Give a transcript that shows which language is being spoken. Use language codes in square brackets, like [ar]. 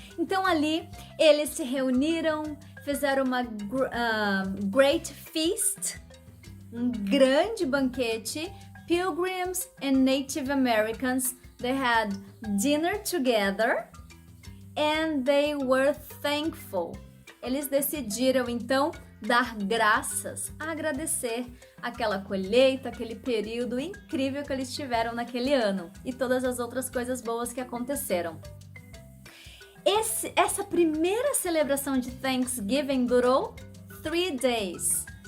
[pt] Então ali eles se reuniram, fizeram uma great feast, um grande banquete. [en] Pilgrims and Native Americans, they had dinner together and they were thankful. [pt] Eles decidiram então dar graças, agradecer aquela colheita, aquele período incrível que eles tiveram naquele ano e todas as outras coisas boas que aconteceram. Essa primeira celebração de Thanksgiving durou 3 days.